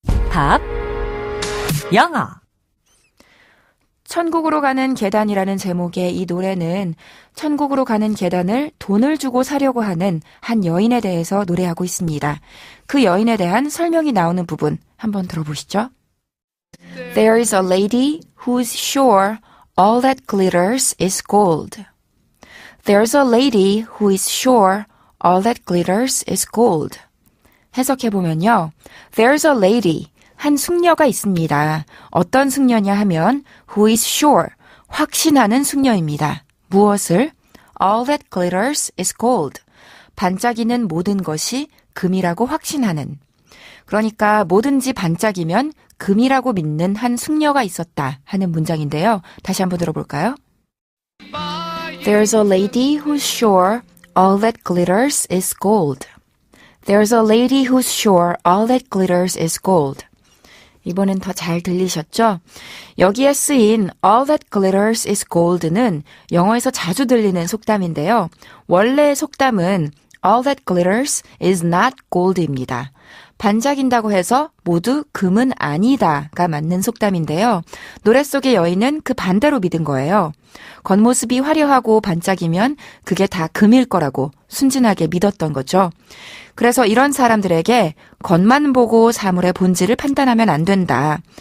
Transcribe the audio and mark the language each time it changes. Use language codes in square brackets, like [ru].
[ko] 밥, 영어. 천국으로 가는 계단이라는 제목의 이 노래는 천국으로 가는 계단을 돈을 주고 사려고 하는 한 여인에 대해서 노래하고 있습니다. 그 여인에 대한 설명이 나오는 부분 한번 들어보시죠. [en] There is a lady who's sure all that glitters is gold. There's a lady who is sure all that glitters is gold. [ko] 해석해보면요. [en] There's a lady, [ko] 한 숙녀가 있습니다. 어떤 숙녀냐 하면 [en] who is sure, [ko] 확신하는 숙녀입니다. 무엇을? [en] All that glitters is gold. [ko] 반짝이는 모든 것이 금이라고 확신하는. 그러니까 뭐든지 반짝이면 금이라고 믿는 한 숙녀가 있었다 하는 문장인데요. 다시 한번 들어볼까요? [en] There's a lady who's sure all that glitters is gold. There's a lady who's sure all that glitters is gold. [ko] 이번엔 더 잘 들리셨죠? 여기에 쓰인 [en] all that glitters is gold [ko] 는 영어에서 자주 들리는 속담인데요. 원래의 속담은 [en] all that glitters is not gold [ko] 입니다. 반짝인다고 해서 모두 금은 아니다가 맞는 속담인데요. 노래 속의 여인은 그 반대로 믿은 거예요. 겉모습이 화려하고 반짝이면 그게 다 금일 거라고 순진하게 믿었던 거죠. 그래서 이런 사람들에게 겉만 보고 사물의 본질을 판단하면 안 된다.